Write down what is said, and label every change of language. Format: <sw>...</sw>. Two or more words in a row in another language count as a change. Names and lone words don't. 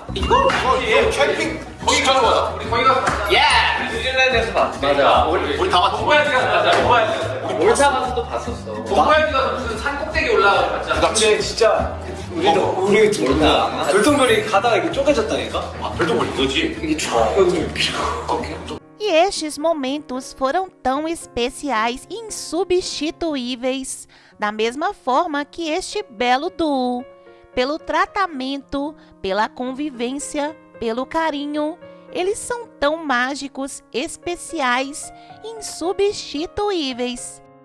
<ko>이거 캠핑 거기 가는 거다. 우리 거기 가서 봤다. 예! 뉴질랜드에서 봤지. 맞아. 우리 다 봤지. 동반해서 봤다. 동반해서. 몰타 가서도 봤었어. 동물비 가서 무슨 산 꼭대기 올라가서 봤잖아. 나 진짜 우리 몰라. 별똥별이 가다가 이렇게 쪼개졌다니까? 아, 별똥별 이거지? 이게 쫙</ko> <pt>E estes momentos foram tão especiais e insubstituíveis, da mesma forma que este belo duo, pelo tratamento, pela convivência, pelo carinho. Eles são tão mágicos, especiais e insubstituíveis.</pt>